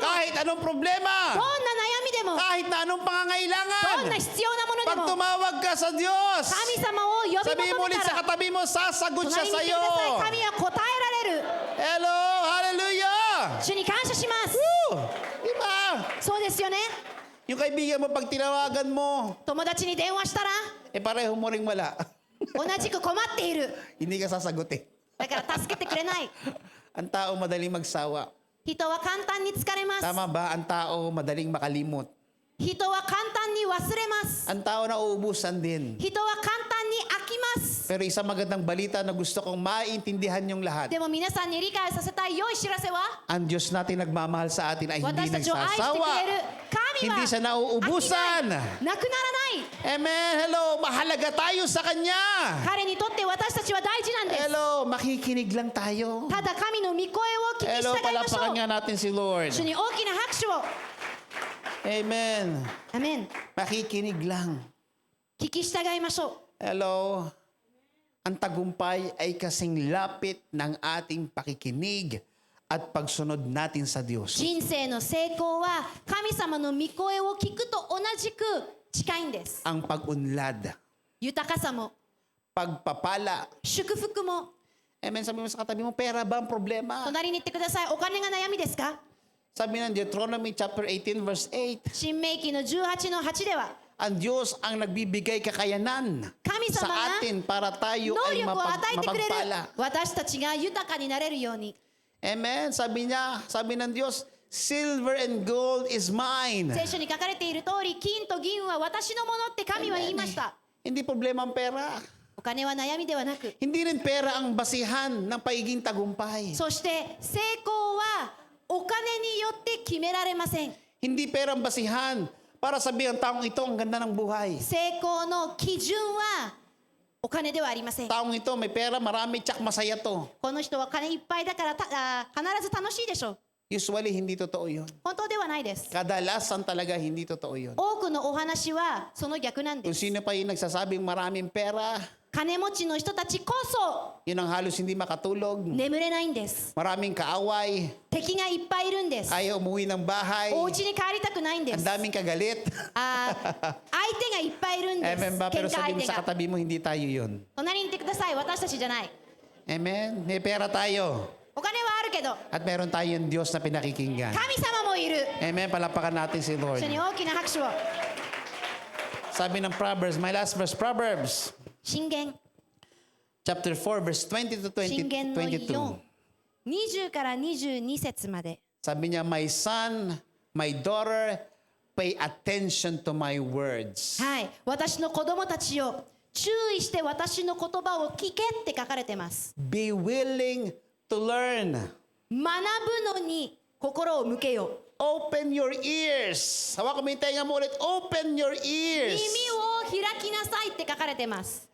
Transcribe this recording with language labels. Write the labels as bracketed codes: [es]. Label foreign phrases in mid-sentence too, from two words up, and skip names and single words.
[tl] kahit anong problema, [ja] どんな悩みでも、 [tl] kahit na anong [ja] どんな [tl] pangangailangan, [ja] 必要なもので [tl] pag [ja] も、 [tl] tumawag ka sa Diyos, [ja] 神様を呼び [tl] sabihin mo [ja] 求め [tl] ulit [ja] た [tl] sa [ja] ら、 [tl] katabi mo, sasagot siya [ja] 隣に [tl] sa [ja] 言ってください。 [tl] iyo. [ja] 神は答えられる。 [en] Hello, hallelujah! [ja] 主に感謝します。 [tl] Woo! Diba? [ja] そうですよね。 [tl] Yung kaibigan mo, pag tinawagan mo, [ja] 友達に電話したら、 [tl] pareho mo ring wala. [ja] 同じく困っている。 [tl] Hindi ka sasagutin. [ja] だから助けてくれない。 [tl] Ang tao madaling magsawa. [ja] 人は簡単に疲れます。 [tl] Tama ba? Ang tao madaling makalimot. [ja] 人は簡単に忘れます。 [tl] Ang tao na uubusan din. [ja] 人は簡単に飽きます。 [tl] Pero isang magandang balita na gusto kong maintindihan yung lahat. [ja] でも皆さんに理解させたい良い知らせは、 [tl] Ang Diyos natin nagmamahal sa atin ay hindi [ja] 私たちを愛してく [tl] nagsasawa. [ja] れる神は [tl] Hindi siya [ja] 飽きない、 [tl] nauubusan. [ja] なくならない。 [tl] Amen. Hello. Mahalaga tayo sa Kanya. [ja] 彼にとって私たちは大事なんです。 [tl] Hello. Makikinig lang tayo. [ja] ただ神の御声を聞き [tl] Hello. [ja] 従いましょ [tl] Palapakan [ja] う。 [tl] nga natin si Lord. [ja] 主に大きな拍手を。 [tl] Amen. [ja] アメン。 [tl] Makikinig lang. [ja] 聞き従いましょう。 [tl] Hello. Ang tagumpay ay kasing lapit ng ating pakikinig at pagsunod natin sa Diyos. [ja] 人生の成功は神様の御声を聞くと同じく近いんです。 [tl] Ang pag-unlad, [ja] 豊かさも [tl] pagpapala. [ja] 祝福も。 [tl] Amen. Sabi mo sa katabi mo, pera ba ang problema? [ja] 隣に言ってください。お金が悩みですか？ [tl] Sabi ng Deuteronomy [en] chapter 18 verse 8, [ja] 新明記の18の8では、 [tl] ang Diyos ang nagbibigay kakayanan [ja] 神様が [tl] sa atin para tayo [ja] 能 [tl] ay [ja] 力を与えてくれる。 [tl] mapagpala. [ja] 私たちが豊かになれるように。 [tl] Amen. Sabi niya, sabi ng Diyos, [en] silver and gold is mine. [ja] 聖書に書かれている通り、金と銀は私のものって神は言いました。 [tl] Hindi problema ang pera. [ja] お金は悩みではなく、 [tl] Hindi rin pera ang basihan ng paiging tagumpay. [ja] そして成功はお金によって決められません。 [tl] Hindi pera ang basihan para sabihin ang taong ito ang ganda ng buhay. [ja] 成功の基準はお金ではありません。 [tl] Taong ito may pera, marami, tsak masaya to. [ja] この人は金いっぱいだから必ず楽しいでしょう。 [tl] Usually, hindi totoo yun. [ja] 本当ではないです。 [tl] Kadalasan talaga hindi totoo yun. [ja] 多くのお話はその逆なんで [tl] Kung [ja] す。 [tl] sino pa yung nagsasabing maraming pera, [ja] 金持ちの人たちこそ [tl] yun ang halos hindi makatulog. [ja] 眠れないんです。 [tl] Maraming kaaway, [ja] 敵がいっぱいいるんです。 [tl] ayaw umuwi ng bahay, [ja] お家に帰りたくないんで [tl] ang [ja] す。 [tl] daming kagalit. [ja] 相手がいっぱいいるんです。 [tl] Amen ba? [ja] 喧 [tl] Pero [ja] 嘩相 [tl] sabihin mo [ja] 手 [tl] sa [ja] が。 [tl] katabi mo, hindi tayo yun. [ja] 隣にいてください。私たちじゃない。 [tl] Amen? May pera tayo. [ja] お金はあるけど [tl] At meron tayong Diyos na pinakikinggan. [ja] 神様もいる。 [tl] Amen? Palapakan natin si Lord. [ja] 一緒に大きな拍手を。 [tl] Sabi ng Proverbs, [en] my last verse, Proverbs, [ja] 箴言 [en] chapter 4, verse 20 to [ja] 箴言の [en] 22. [ja] 4、20から22節まで。 [tl] Sabi niya, [en] my son, my daughter, pay attention to my words. [ja] はい、私の子供たちよ、注意して私の言葉を聞けって書かれてます。 [en] Be willing to learn. [ja] 学ぶのに心を向けよ。 [en] Open your ears. [tl] Hawakan mo yung tenga mo ulit. [en] Open your [ja] 耳 [en] ears. [ja] を開きなさいって書かれてます。